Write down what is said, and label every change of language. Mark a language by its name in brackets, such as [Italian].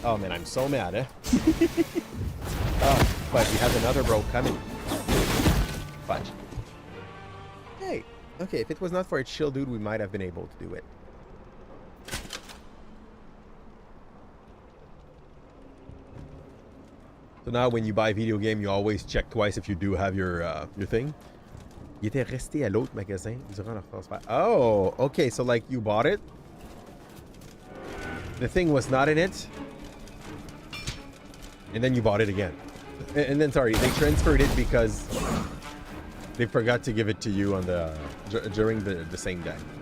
[English] Oh man, I'm so mad, eh? Oh, but he has another bro coming. Fudge. Hey. Okay, if it was not for a chill dude, we might have been able to do it. So now when you buy a video game, you always check twice if you do have your thing. [French] Il était resté à l'autre magasin durant leur transfert. [English] Oh, okay, so like you bought it. The thing was not in it. And then you bought it again. And then, sorry, they transferred it because they forgot to give it to you on the during the same day.